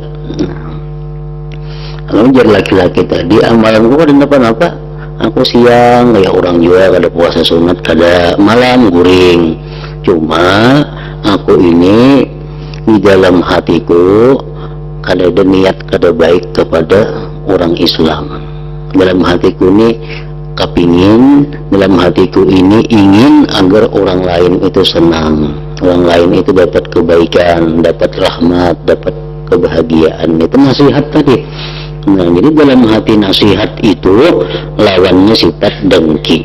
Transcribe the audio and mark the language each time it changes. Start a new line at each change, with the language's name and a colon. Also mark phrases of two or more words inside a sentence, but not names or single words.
Banjar: Lalu jadi laki-laki tadi, amalanku ada apa-apa, aku siang kayak orang juga kada puasa sunat, kada malam guring, cuma aku ini di dalam hatiku kada ada niat kada baik kepada orang Islam.
Indonesian: Dalam hatiku ini kepingin, dalam hatiku ini ingin agar orang lain itu senang, orang lain itu dapat kebaikan, dapat rahmat, dapat kebahagiaan. Itu nasihat tadi.
Banjar: Nah, jadi dalam hati nasihat itu lawannya sifat dengki.